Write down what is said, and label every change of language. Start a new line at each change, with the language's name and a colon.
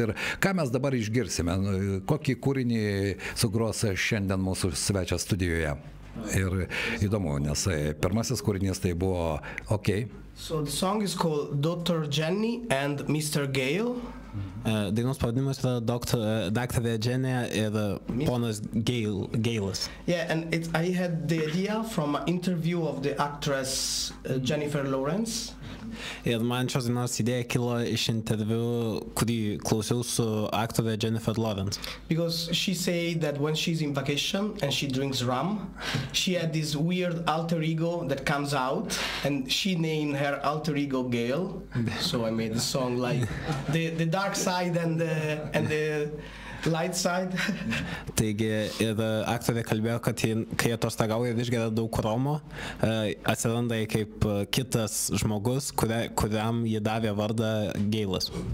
Lithuanian: Ir ką mes dabar išgirsime, kokį kūrinį sugros šiandien mūsų svečias studijoje. Ir įdomu, nes pirmasis kūrinys tai buvo OK.
English: So the song is called Dr. Jenny and Mr. Gale.
Lithuanian: Dainos pavadinimas yra daktarė Jenny ir ponas Gailas.
English: Yeah, and I had the idea from an interview of the actress Jennifer Lawrence.
Lithuanian: Ir man šios dainos idėja kilo iš interviu, kurį klausiau su aktorė Jennifer Lawrence.
English: Because she said that when she's in vacation and she drinks rum, she had this weird alter ego that comes out, and she named her alter ego Gale. So I made the song like the dark side and the light side.
Lithuanian: Taigi ir aktorė kalbėjo, kad kai atostogauja ir išgeria daug romo, atsiranda kaip kitas žmogus, kuriam jį davė vardą Gailas.